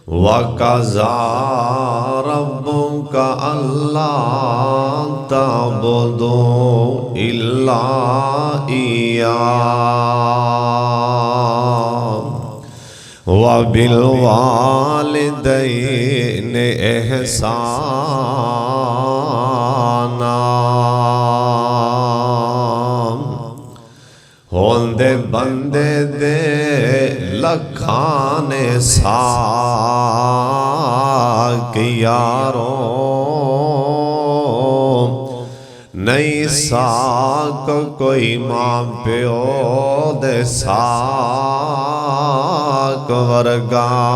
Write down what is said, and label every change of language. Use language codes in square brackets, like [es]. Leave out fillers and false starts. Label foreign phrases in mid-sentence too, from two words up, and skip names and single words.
[ar] وقضى ربك ألا تعبدوا إلا إياه وبالوالدين إحسانا. [pa] ہوندے بندے دے لکھاں نے ساک یارو نہیں ساک کوئی ماں پیو دے ساک ورگا.